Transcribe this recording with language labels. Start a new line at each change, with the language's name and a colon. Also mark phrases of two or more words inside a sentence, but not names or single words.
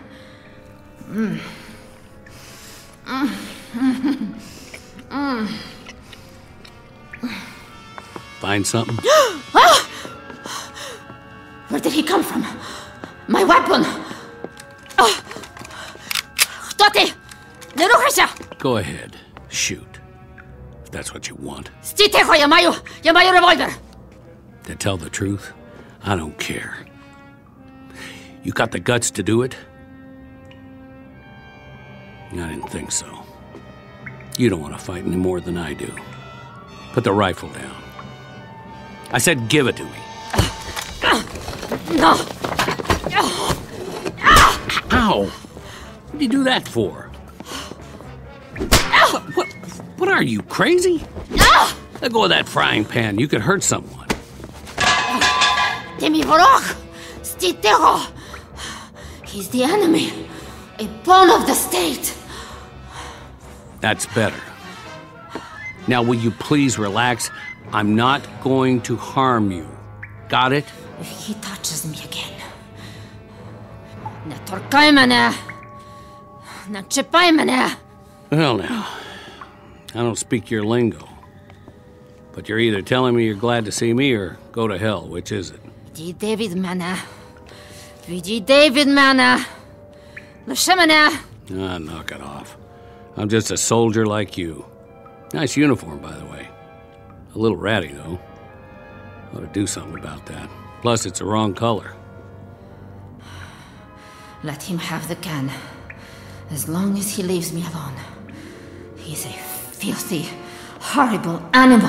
English: Find something? Where did he come from? My weapon! Tote!
Ukrainian: Не рухайся!
English: Go ahead. Shoot. If that's what you want.
Ukrainian: Стій тихо, я маю револьвер!
English: To tell the truth, I don't care. You got the guts to do it? I didn't think so. You don't want to fight any more than I do. Put the rifle down. I said give it to me. No! Ow! What do you do that for? What are you, crazy? Let go of that frying pan. You could hurt someone. Demi Vorok!
Ukrainian: Стій тихо!
English: He's the enemy. A pawn of the state. That's better. Now, will you please relax? I'm not going to harm you. Got it? If he touches me again.
Ukrainian: Не торкай мене! Не чіпай мене!
English: Well, now, I don't speak your lingo. But you're either telling me you're glad to see me or go to hell. Which is it?
Ukrainian: Відійди від мене. Відійди від мене. Лиши мене.
English: Ah, knock it off. I'm just a soldier like you. Nice uniform, by the way. A little ratty, though. Ought to do something about that. Plus, it's the wrong color. Let him have the gun. As long as he leaves me alone. He's a filthy, horrible animal.